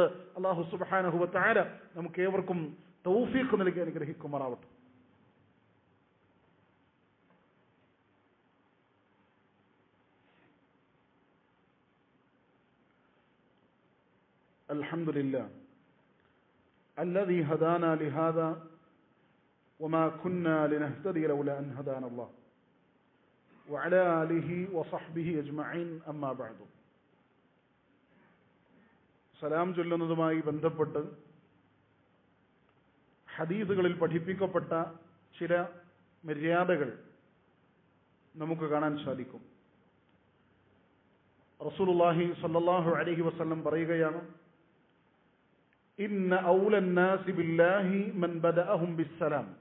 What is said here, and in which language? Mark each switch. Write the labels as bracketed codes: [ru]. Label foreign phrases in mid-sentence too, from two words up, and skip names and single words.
[ar] الله سبحانه و تعالى [ml] നമുക്ക് ഏവർക്കും തൗഫീഖ് നൽകി അനുഗ്രഹിക്കുമാറാവട്ടെ. [ar] അൽഹംദുലില്ലാഹ് الذي هدانا لهذا وما كنا لنهتدي لولا أن هدانا الله وعلى آله وصحبه أجمعين أما بعد. [ml] സലാം ചൊല്ലുന്നതുമായി ബന്ധപ്പെട്ട് ഹദീസുകളിൽ പഠിപ്പിക്കപ്പെട്ട ചില മര്യാദകൾ നമുക്ക് കാണാൻ സാധിക്കും. [ar] رسول الله صلى الله عليه وسلم പറയുകയാണ്, إن أولى الناس بالله من بدأهم بالسلام.